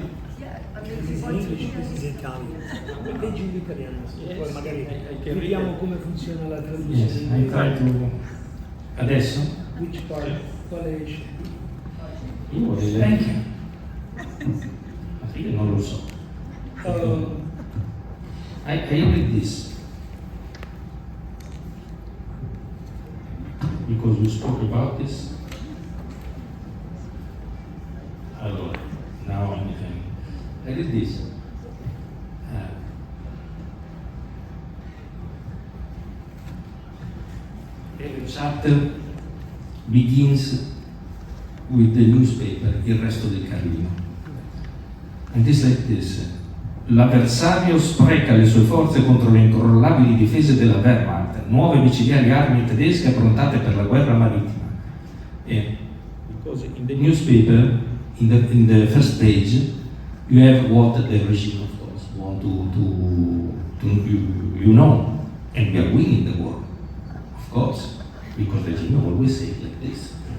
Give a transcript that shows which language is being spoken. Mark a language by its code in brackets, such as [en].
[en] In English, this is Italian. [it] Leggi in italiano, poi magari vediamo come funziona la traduzione. [en] Yes, I try to... Adesso? Which part? [it] Quale esce? Io vorrei [en] Thank you. [it] Io non lo so. [en] I read this. Because you spoke about this. Allora, now I read this. Every chapter begins with the newspaper, Il Resto del Carlino. And it's like this. [it] L'avversario spreca le sue forze contro le incrollabili difese della Wehrmacht, nuove micidiali armi tedesche approntate per la guerra marittima. [en] Because in the newspaper, in the first page, you have what the regime, of course, want to you know, and we are winning the war, of course, because the regime always say like this.